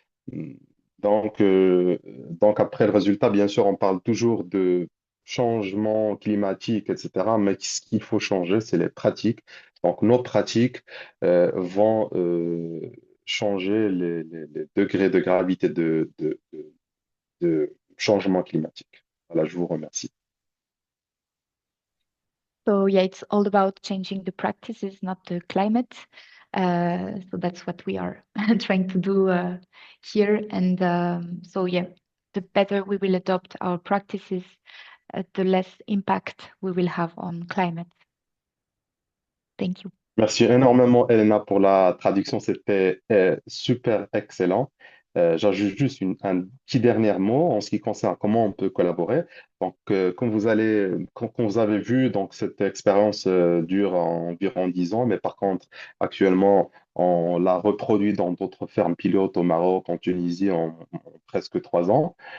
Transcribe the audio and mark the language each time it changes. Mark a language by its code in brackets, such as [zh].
[fr] Mm, donc après le résultat, bien sûr, on parle toujours de changement climatique, etc. Mais ce qu'il faut changer, c'est les pratiques. Donc nos pratiques vont changer les degrés de gravité de changement climatique. Voilà, je vous remercie. [en] So yeah, it's all about changing the practices, not the climate. So that's what we are trying to do here. And so yeah, the better we will adopt our practices, the less impact we will have on climate. Thank you. [fr] Merci énormément, Elena, pour la traduction. C'était super excellent. J'ajoute juste un petit dernier mot en ce qui concerne comment on peut collaborer. Donc, comme vous avez vu, donc cette expérience dure environ 10 ans, mais par contre, actuellement, on l'a reproduit dans d'autres fermes pilotes au Maroc, en Tunisie, en presque 3 ans.